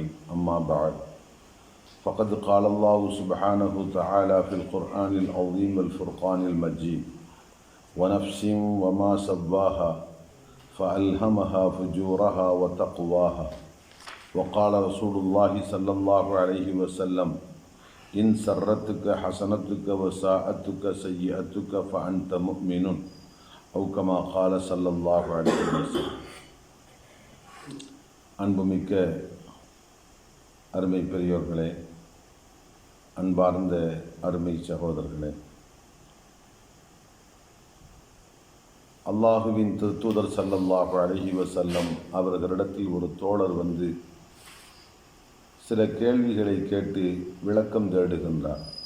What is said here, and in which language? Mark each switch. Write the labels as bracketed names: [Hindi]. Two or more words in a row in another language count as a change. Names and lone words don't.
[Arabic] أما بعد، فقد قال الله سبحانه وتعالى في القرآن العظيم الفرقان المجيد: ونفس وما سواها فألهمها فجورها وتقواها. وقال رسول الله صلى الله عليه وسلم: إن سرتك حسنتك وساءتك سيئتك فأنت مؤمن، أو كما قال صلى الله عليه وسلم. [Tamil] அன்புமிக்க அருமை பெரியோர்களே, அன்பார்ந்த அருமை சகோதரர்களே, அல்லாஹுவின் திருத்தூதர் [Arabic] صلى الله عليه وسلم [Tamil] அவர்களிடத்தில் ஒரு தோழர் வந்து சில கேள்விகளை கேட்டு விளக்கம் தேடுகின்றார்.